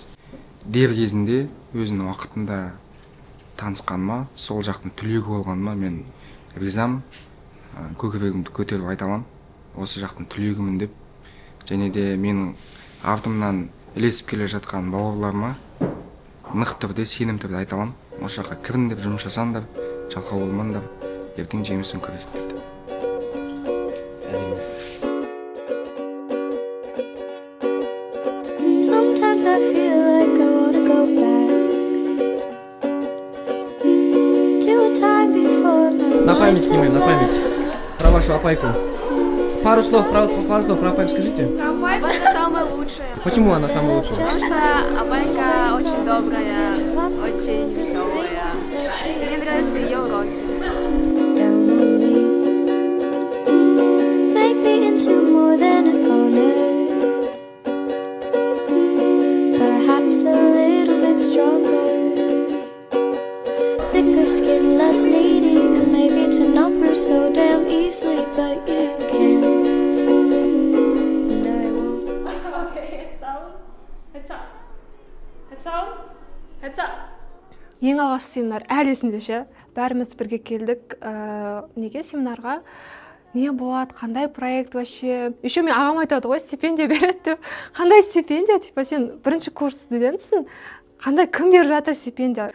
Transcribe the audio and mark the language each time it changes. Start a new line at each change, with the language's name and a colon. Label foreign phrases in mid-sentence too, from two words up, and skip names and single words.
Kazakh: Дер кезінде өзінің уақытында танысқаныма, сол жақтың түлегі болғаныма мен ризам, көкірегімді көтеріп айта аламын. Осы жақтың түлегімін деп, және де менің артымнан ілесіп келе жатқан бауырларыма нық түрде, сенім түрде айта аламын. Осы жаққа кіріңдер, жұмыс жасаңдар, жалқау болмаңдар, ертең жемісін көресіңдер деп.
English: Sometimes I feel like I wanna go back to a time before my
Russian: На память,
English: mind
Russian: Кимель, на память. Про вашу опайку. Пару слов про опайку скажите. Про опайку это самая лучшая. Почему она самая лучшая? Потому что опайка очень добрая, очень веселая. Мне нравятся ее уроки.
English: down on me. Make me into more than a corner. Perhaps a little bit stronger. Thicker skin, less needy, and maybe to number so damn easily, but you can't. And I won't. Okay, it's down. It's up. It's down. It's up.
Kazakh: Ең алғашқы семинар әлі есімде ше. Бәріміз бірге келдік. Неге семинарға? Не болады, қандай проект
Russian: вообще? Еще
Kazakh: мен ағам айтады ғой, стипендия береді деп. Қандай стипендия? Типа сен бірінші курс студентсің. Қандай кім беріп жатыр стипендия?